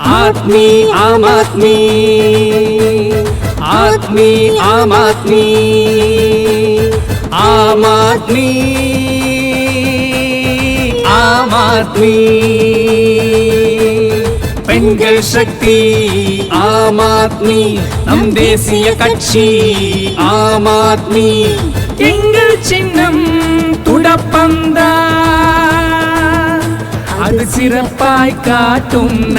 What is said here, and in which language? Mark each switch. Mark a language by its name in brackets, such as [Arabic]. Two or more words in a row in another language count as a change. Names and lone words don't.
[Hindi] आदमी आम आदमी आदमी आम आदमी आम आदमी [Tamil] आम आदमी பெண்கள் சக்தி ஆம் ஆத்மி நம் தேசிய கட்சி ஆம் ஆத்மி எங்கள் சின்னம் துடப்பந்தான் அது சிறப்பாய் காட்டும்